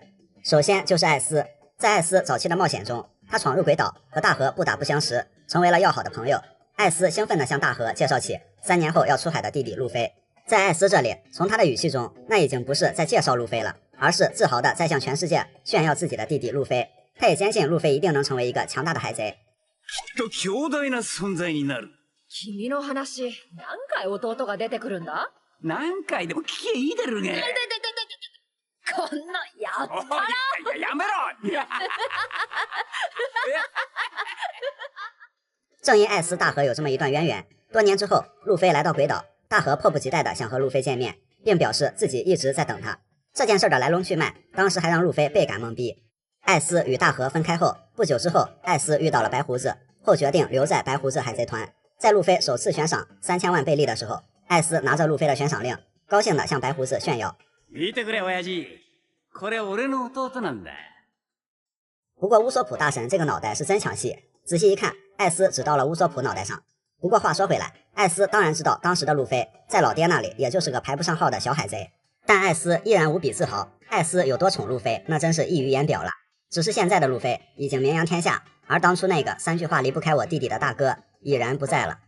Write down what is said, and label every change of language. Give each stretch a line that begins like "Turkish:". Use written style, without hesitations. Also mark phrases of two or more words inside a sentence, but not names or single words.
Chinese: 首先就是艾斯，在艾斯早期的冒险中，他闯入鬼岛，和大河不打不相识，成为了要好的朋友。艾斯兴奋地向大河介绍起3年后要出海的弟弟路飞。在艾斯这里，从他的语气中，那已经不是在介绍路飞了，而是自豪地在向全世界炫耀自己的弟弟路飞。他也坚信路飞一定能成为一个强大的海贼。
Japanese: 強大な存在になる。君の話、何回弟が出てくるんだ？何回でも聞けいいだろうが。こんなやったら。やめろ！
Chinese: 正因艾斯大河有这么一段渊源，多年之后，路飞来到鬼岛，大河迫不及待地想和路飞见面，并表示自己一直在等他。这件事的来龙去脉，当时还让路飞倍感懵逼。艾斯与大河分开后，不久之后，艾斯遇到了白胡子，后决定留在白胡子海贼团。在路飞首次悬赏3000万贝利的时候，艾斯拿着路飞的悬赏令，高兴地向白胡子炫耀。
Japanese: 見てくれ親父，これ俺の弟なんだ。
Chinese: 不过乌索普大神这个脑袋是真抢戏，仔细一看，艾斯只到了乌索普脑袋上。不过话说回来，艾斯当然知道当时的路飞在老爹那里也就是个排不上号的小海贼，但艾斯依然无比自豪。艾斯有多宠路飞，那真是溢于言表了。只是现在的路飞已经名扬天下，而当初那个3句话离不开我弟弟的大哥已然不在了。